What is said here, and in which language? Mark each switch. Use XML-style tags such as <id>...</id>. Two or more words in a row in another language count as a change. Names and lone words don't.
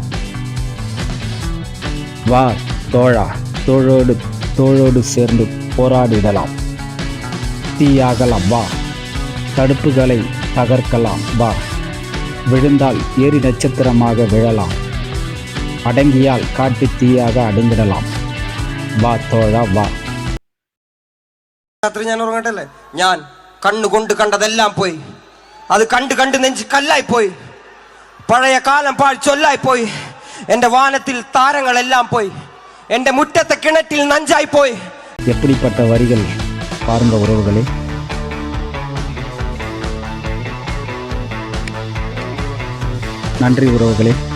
<ta>வா தோழா, தோளோடு தோளோடு சேர்ந்து போராடிடலாம், தீயாகலாம் வா, தடுப்புகளை தகர்க்கலாம் வா, விழுந்தால் ஏரி நட்சத்திரமாக விழலாம், அடங்கியால் காட்டு தீயாக அடங்கிடலாம். வா தோழா வா.</ta> <ml>രാത്രി ഞാൻ ഉറങ്ങട്ടല്ലേ. ഞാൻ കണ്ണുകൊണ്ട് കണ്ടതെല്ലാം പോയി. അത് കണ്ട് കണ്ട് നെഞ്ച് കല്ലായി പോയി. പഴയ കാലം ചൊല്ലായി പോയി. എന്റെ വാനത്തിൽ താരങ്ങളെല്ലാം പോയി. എന്റെ മുറ്റത്തെ കിണറ്റിൽ നഞ്ചായി പോയി.</ml> <ta>எப்படிப்பட்ட வரிகள் பாருங்க உறவுகளே. நன்றி உறவுகளே.</ta>